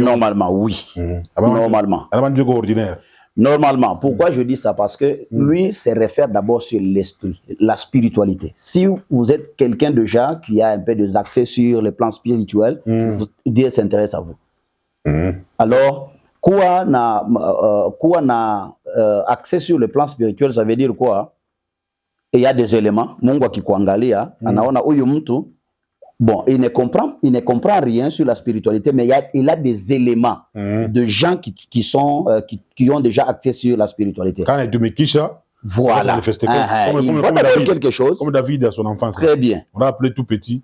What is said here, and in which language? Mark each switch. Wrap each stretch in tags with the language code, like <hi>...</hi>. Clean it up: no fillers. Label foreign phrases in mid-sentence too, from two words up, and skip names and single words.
<fr>normalement, oui. Normalement. Dieu ordinaire. Normalement. Pourquoi je dis ça? Parce que lui se réfère d'abord sur l'esprit, la spiritualité. Si vous êtes quelqu'un déjà qui a un peu d'accès sur le plan spirituel, Dieu s'intéresse à vous. Alors,</fr> <sw>kuwa na</sw> <fr>accès sur le plan spirituel, ça veut dire quoi? Il y a des éléments.</fr> <sw>Mungu akikuangalia, anaona huyu mtu,</sw> <fr>bon, il ne comprend rien sur la spiritualité, mais il a des éléments de gens qui ont déjà accès sur la spiritualité. Quand il tumikisha, Voilà. Il faut d'abord quelque chose. Comme David à son enfance. Très bien. On l'a appelé tout petit.</fr>